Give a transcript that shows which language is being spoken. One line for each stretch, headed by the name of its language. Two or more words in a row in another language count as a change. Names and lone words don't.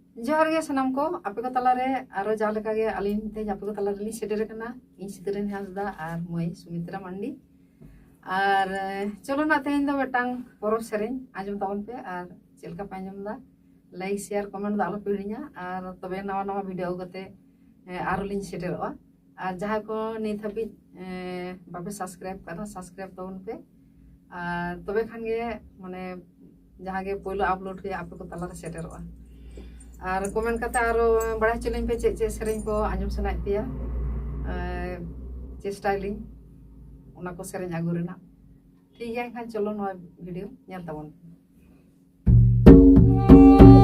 Santali: जोहार गे सनम को आपे को तलारे आरो जा लेका गे अलिन ते आपे को तलारे ली सेटेर कना इन सितरेन हासदा आर मई सुमित्रा मंडी आर चलो ना तेन दो बेटांग परब सेरेन आजम तावन पे आर चेलका पे आजम दा
English: like share comment
Santali: दा आलो पे हिड़िया आर तबे नवा नवा वीडियो गते आरो लिन सेटेरवा आर जहां को नित हबी बाबे सब्सक्राइब करा सब्सक्राइब तावन पे आर तबे खान गे माने जहां गे पहलो अपलोड हुई आपे को तलारे सेटेरवा और कमेंट करते आरो बड़ा चलें पे चे सेरें को आंजम सनाय पिया चेष्टाइलिंग उना को सेरें आगु रेना
Hindi: ठीक है
Santali: खान चलो नवा वीडियो नेल ताबन